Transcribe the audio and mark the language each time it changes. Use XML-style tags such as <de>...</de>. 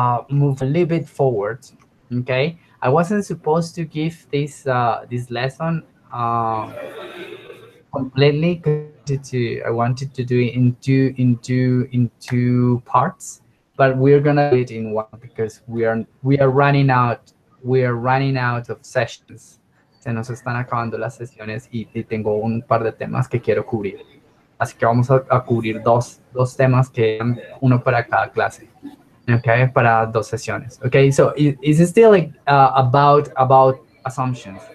<en>move a little bit forward. Okay, I wasn't supposed to give this lesson completely because I wanted to do it into parts, but we're gonna do it in one because we are running out of sessions.</en> <es>Se nos están acabando las sesiones y tengo un par de temas que quiero cubrir. Así que vamos a cubrir dos temas que eran uno para cada clase. Okay, para dos sesiones.</es> <en>Okay, so is still like about assumptions.</en>